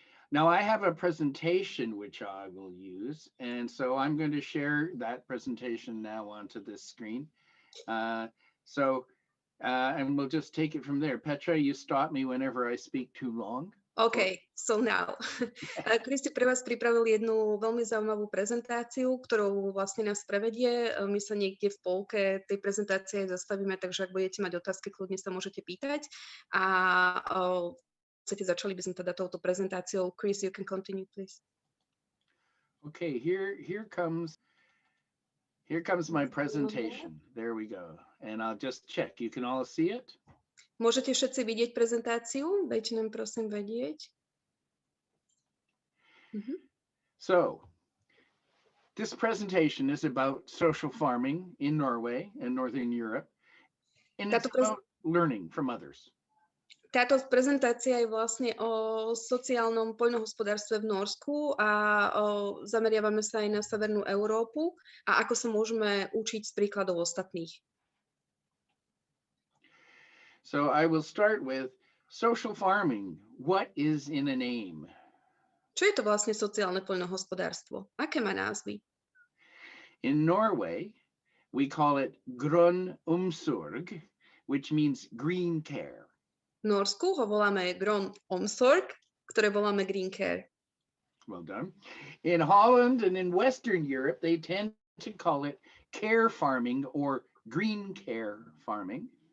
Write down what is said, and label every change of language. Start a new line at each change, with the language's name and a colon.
English: Now I have a presentation which I will use, and so I'm going to share that presentation now onto this screen. And we'll just take it from there. Petra, you stop me whenever I speak too long. OK, so now.
Slovak: Chris pre vás pripravil jednu veľmi zaujímavú prezentáciu, ktorou vlastne nás prevedie. My sa niekde v polke tej prezentácie zastavíme, takže ak budete mať otázky, kľudne sa môžete pýtať. A začali by sme teda touto prezentáciou.
English: Chris, you can continue, please. Okay, here comes my presentation. There we go. And I'll just check. You can all see it?
Slovak: Môžete všetci vidieť prezentáciu? Dajte nám prosím vedieť.
English: So, this presentation is about social farming in Norway and Northern Europe. And it's about learning from others.
Slovak: Táto prezentácia je vlastne o sociálnom poľnohospodárstve v Nórsku a zameriavame sa aj na severnú Európu a ako sa môžeme učiť z príkladov ostatných.
English: So I will start with social farming. What is in a name?
Slovak: Čo je to vlastne sociálne poľnohospodárstvo? Aké má názvy?
English: In Norway, we call it Grøn, which means green care.
Slovak: V Norsku ho voláme Grøn, ktoré voláme green care.
English: Well done. In Holland and in Western Europe, they tend to call it care farming or green care farming.